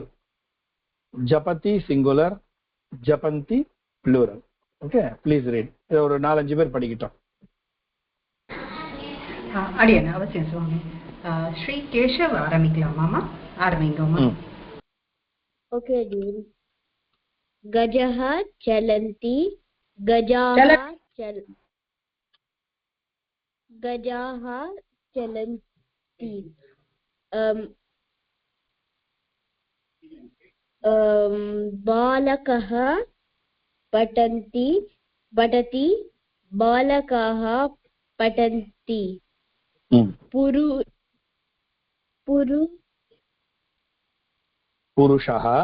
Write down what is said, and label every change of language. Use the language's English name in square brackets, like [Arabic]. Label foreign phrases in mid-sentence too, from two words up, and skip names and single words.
[English] Japati singular, Japanti plural. Okay, please read. [Tamil] ஒரு 4-5 பேர் படிக்கிட்டோம். அடியன் அவசியம் சுவாமி. ஸ்ரீ கேஷவ் ஆரம்பிக்கலாமா? ஆரம்பிங்கம்மா. [English] okay dear. [Sanskrit] गजाः चलन्ति. गजाः चलन्ति. बालकः पठति. बालकाः पठन्ति. पुरुषः